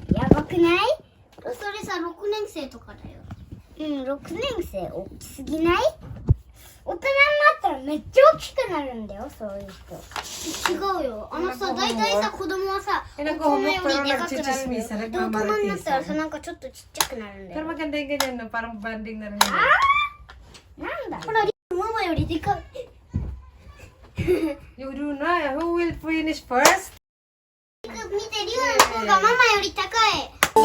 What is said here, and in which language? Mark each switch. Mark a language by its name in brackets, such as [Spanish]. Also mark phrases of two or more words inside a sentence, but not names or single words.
[Japanese] やばくない？それさ、6年生とかだよ。うん、6年生大きすぎない？大人になったらめっちゃ大きくなるんだよ、そういう人。違うよ。大体さ、子供はさ、大人よりでかくなるんだよ。で、大人になったらさ、なんかちょっとちっちゃくなるんだ [Filipino] Pero [Japanese] よ。 [Filipino] maganda yung ganyan, no? Parang banding na rin yun. [Japanese] なんだほら、ママよりでかい。 [English] You do na. Who will finish first? [Japanese] 見て、リュウの方がママより高い。